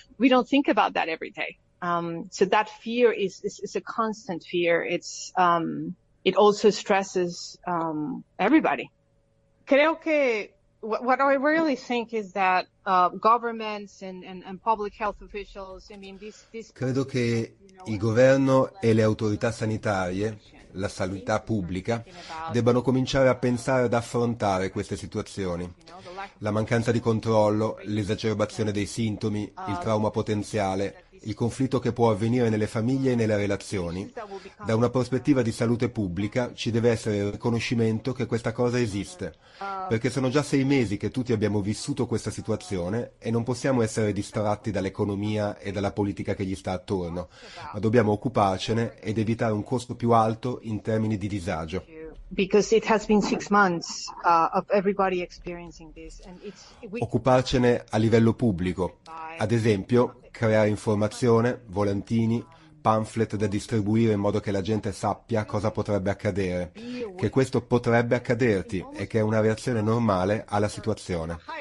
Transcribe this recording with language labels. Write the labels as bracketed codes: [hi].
[en] We don't think about that every day. So that fear is a constant fear. It also stresses everybody. [es] Creo que [en] what I really think is that governments and public health officials, I mean, this [it] credo che il governo e le autorità sanitarie, la sanità pubblica, debbano cominciare a pensare ad affrontare queste situazioni. La mancanza di controllo, l'esacerbazione dei sintomi, il trauma potenziale, il conflitto che può avvenire nelle famiglie e nelle relazioni. Da una prospettiva di salute pubblica ci deve essere il riconoscimento che questa cosa esiste, perché sono già 6 mesi che tutti abbiamo vissuto questa situazione e non possiamo essere distratti dall'economia e dalla politica che gli sta attorno, ma dobbiamo occuparcene ed evitare un costo più alto in termini di disagio. [en] Because it has been 6 months of everybody experiencing this, and [it] occuparcene a livello pubblico, ad esempio creare informazione, volantini, pamphlet da distribuire in modo che la gente sappia cosa potrebbe accadere, che questo potrebbe accaderti e che è una reazione normale alla situazione.